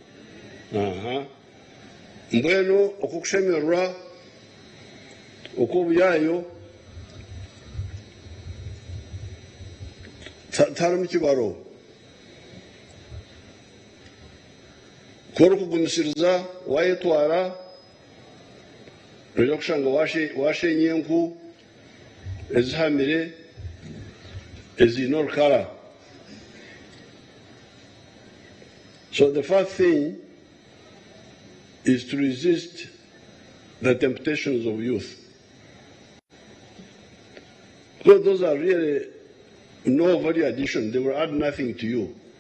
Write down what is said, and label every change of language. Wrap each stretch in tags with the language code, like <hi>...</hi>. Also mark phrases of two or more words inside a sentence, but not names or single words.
<nyn>mbwenu okukushemererwa uko obuyayo tarimu kibaro kora okugumisiriza wayetwara oja kushanga washenye enku ezihamire eziine orukara.</nyn> <en>So the first thing is to resist the temptations of youth. Because those are really no value addition. They will add nothing to you.</en>